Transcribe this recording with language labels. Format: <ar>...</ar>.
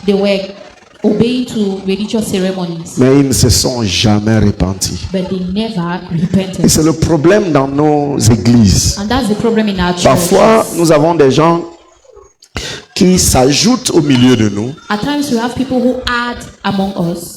<en>They were obeying to religious ceremonies,</en> <fr>Mais ils ne se sont jamais repentis.</fr> <en>but they never</en> <fr>Et</fr> <en>repented.</en> <fr>c'est le problème dans nos églises.</fr> <en>And that's the problem in our</en> <fr>Parfois,</fr> <en>churches.</en> <fr>nous avons des gens qui s'ajoutent au milieu de nous.</fr> <en>At times we have people who add among us.</en>